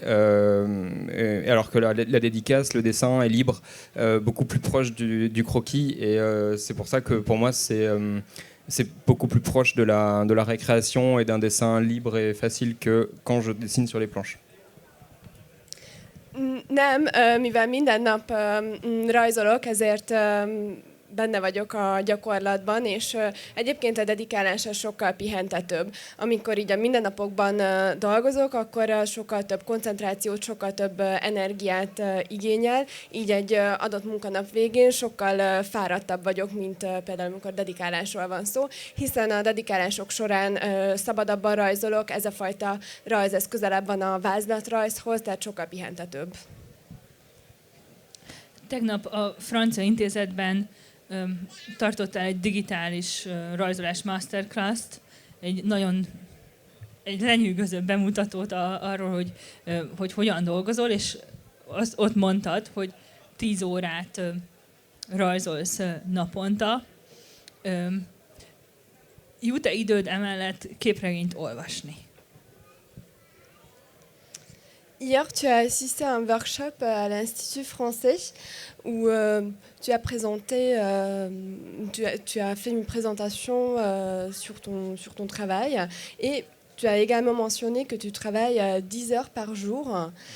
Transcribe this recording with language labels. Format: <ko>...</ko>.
<fr>Alors que la dédicace, le dessin est libre, beaucoup plus proche du croquis. Et c'est pour ça que pour moi, c'est beaucoup plus proche de la récréation et d'un dessin libre et facile que quand je dessine sur les planches.</fr> <hu>Nem, mivel minden nap rajzolok, ezért benne vagyok a gyakorlatban, és egyébként a dedikálás sokkal pihentetőbb. Amikor így a mindennapokban dolgozok, akkor sokkal több koncentrációt, sokkal több energiát igényel, így egy adott munkanap végén sokkal fáradtabb vagyok, mint például amikor dedikálásról van szó, hiszen a dedikálások során szabadabban rajzolok, ez a fajta rajz, ez közelebb van a vázlatrajzhoz, tehát sokkal pihentetőbb. Tegnap a Francia Intézetben tartottál egy digitális rajzolás masterclass-t, egy lenyűgöző bemutatót arról, hogy hogyan dolgozol, és ott mondtad, hogy 10 órát rajzolsz naponta. Jut-e időd emellett képregényt olvasni?</hu> <fr>Hier, tu as assisté à un workshop à l'Institut français où tu as présenté, tu as fait une présentation sur ton travail et tu as également mentionné que tu travailles 10 heures par jour.</fr>